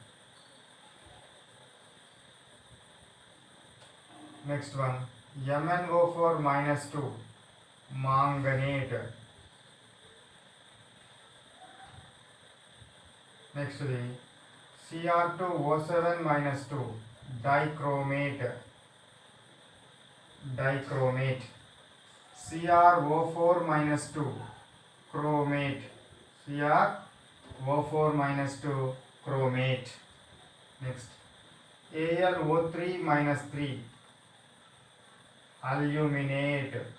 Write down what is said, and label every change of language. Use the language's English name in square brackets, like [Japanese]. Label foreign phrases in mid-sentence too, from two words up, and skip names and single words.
[English] next one MnO4-2 manganate. next Cr2O7-2 dichromate. dichromate. CrO4 minus 2 chromate. CrO4 minus 2 chromate. Next, AlO3 minus 3 aluminate.